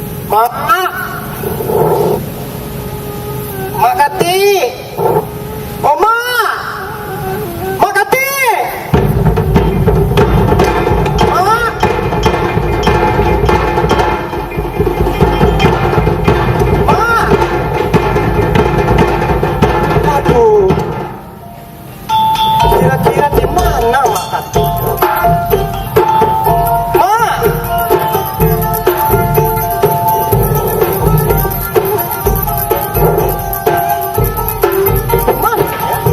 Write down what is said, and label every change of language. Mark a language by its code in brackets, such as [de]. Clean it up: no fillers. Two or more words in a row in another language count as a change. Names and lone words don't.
[id] Mak. Mak Kati. Oh, Mak. Mak Kati. Mak. Mak. Aduh. Kira-kira di mana Mak Kati? Mak. Mana ya?